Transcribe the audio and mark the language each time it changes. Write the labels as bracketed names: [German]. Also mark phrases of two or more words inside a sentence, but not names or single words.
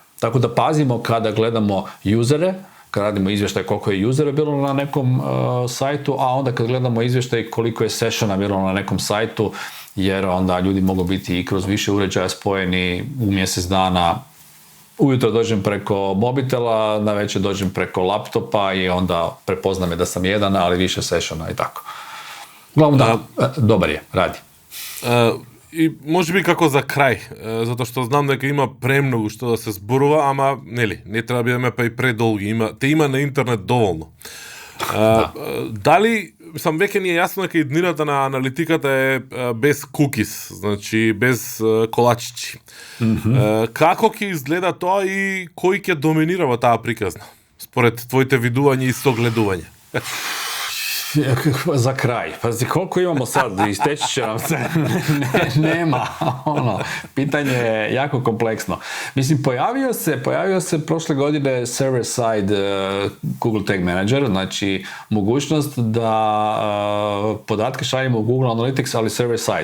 [Croatian] Tako da pazimo kada gledamo usere, kad radimo izvještaj koliko je usera bilo na nekom sajtu, a onda kad gledamo izvještaj koliko je sessiona bilo na nekom sajtu, jer onda ljudi mogu biti i kroz više uređaja spojeni u mjesec dana. Ujutro dođem preko mobitela, navečer dođem preko laptopa i onda prepozna me da sam jedan, ali više sessiona i tako. Uglavnom da, dobar je, radi. [Macedonian] И може би како за крај, затоа што знам дека има премногу што да се зборува, ама не треба да бидеме па и предолги, има на интернет доволно. Дали, веќе ни е јасно дека иднината на аналитиката е без кукис, значи без колачици. Како ќе изгледа тоа и кој ќе доминира во таа приказна, според твоите видувања и согледувања? [Croatian] Za kraj. Pazi, koliko imamo sad? Isteći će nam se. Nema. Pitanje je jako kompleksno. Mislim, pojavio se prošle godine [English] server side [Croatian] Google Tag Manager, znači mogućnost da podatke šaljemo u Google Analytics, ali [English] server side.